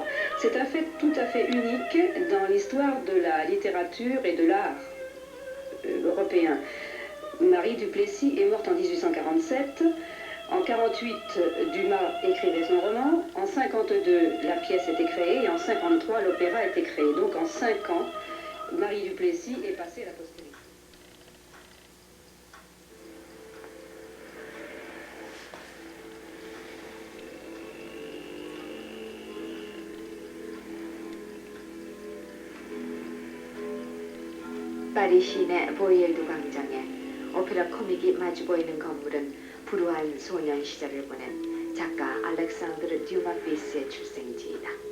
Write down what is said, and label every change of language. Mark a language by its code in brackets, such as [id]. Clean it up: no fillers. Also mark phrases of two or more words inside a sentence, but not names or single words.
[fr] C'est un fait tout à fait unique dans l'histoire de la littérature et de l'art européen. Marie du Plessis est morte en 1847. En 48, Dumas écrivait son roman. En 52, la pièce était créée. Et en 53, l'opéra a été créé. Donc en 5 ans, Marie du Plessis est passée à la postérité. [ko] 파리 시내 보이엘두 광장에 오페라 코믹이 마주 보이는 건물은 불우한 소년 시절을 보낸 작가 알렉산드르 듀마 피스의 출생지이다.